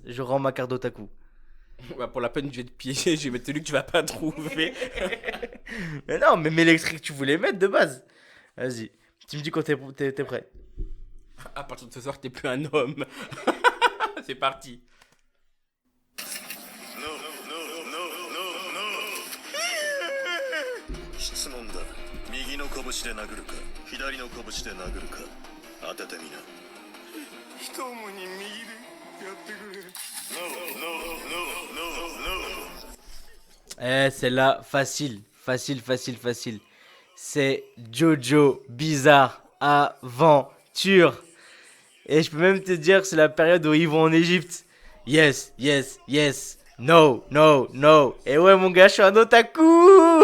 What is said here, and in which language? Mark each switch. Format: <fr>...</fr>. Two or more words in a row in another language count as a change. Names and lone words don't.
<fr>Je rends ma carte d'otaku. Bah, pour la peine, je vais te piéger, je vais mettre celui que tu vas pas trouver. Mais non, mais mets l'extrait que tu voulais mettre de base. Vas-y. Tu me dis quand t'es prêt. À partir de ce soir, t'es plus un homme. C'est parti.</fr> <ja>質問だ。右の拳で殴るか、左の拳で殴るか、当ててみな。一胸に右でやってくれ。</ja> <en>No, no, no, no, no, no.</en> <fr>Celle-là, facile. C'est Jojo Bizarre Aventure. Et je peux même te dire que c'est la période où ils vont en Égypte.</fr> <en>Yes. No.</en> <fr>Et ouais, mon gars, je suis un otaku.</fr>